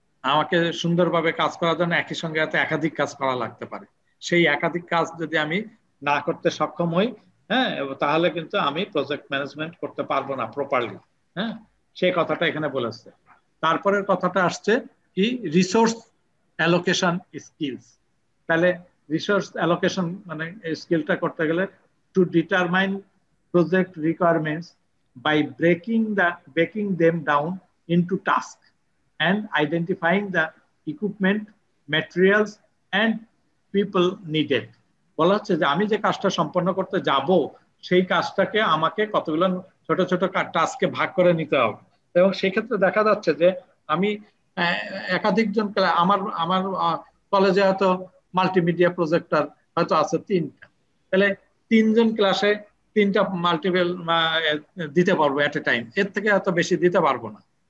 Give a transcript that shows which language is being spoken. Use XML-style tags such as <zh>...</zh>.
<bn>আমাকে সুন্দরভাবে কাজ করার জন্য একই সঙ্গে একাধিক কাজ করা লাগতে পারে। সেই একাধিক কাজ যদি আমি না করতে সক্ষম হই, হ্যাঁ, তাহলে কিন্তু আমি প্রজেক্ট ম্যানেজমেন্ট করতে পারবো না প্রপারলি। হ্যাঁ, সেই কথাটা এখানে বলেছে। তারপরের কথাটা আসছে কি, রিসোর্স অ্যালোকেশন স্কিলস। তাহলে রিসোর্স অ্যালোকেশন মানে স্কিলটা করতে গেলে</bn> <en>To determine project requirements by breaking them down into tasks and identifying the equipment, materials and people needed।</en> <bn>বলা হচ্ছে যে আমি যে কাজটা সম্পন্ন করতে যাব সেই কাজটাকে আমাকে কতগুলো ছোট ছোট টাস্কে ভাগ করে নিতে হবে, এবং সেক্ষেত্রে দেখা যাচ্ছে যে আমি একাধিকজন, আমার কলেজে হয়তো মাল্টিমিডিয়া প্রজেক্টর হয়তো আছে 3টা, তাহলে 3জন ক্লাসে 3টা মাল্টিপল দিতে পারবো এট এ টাইম, এর থেকে হয়তো বেশি দিতে পারবো না।</bn>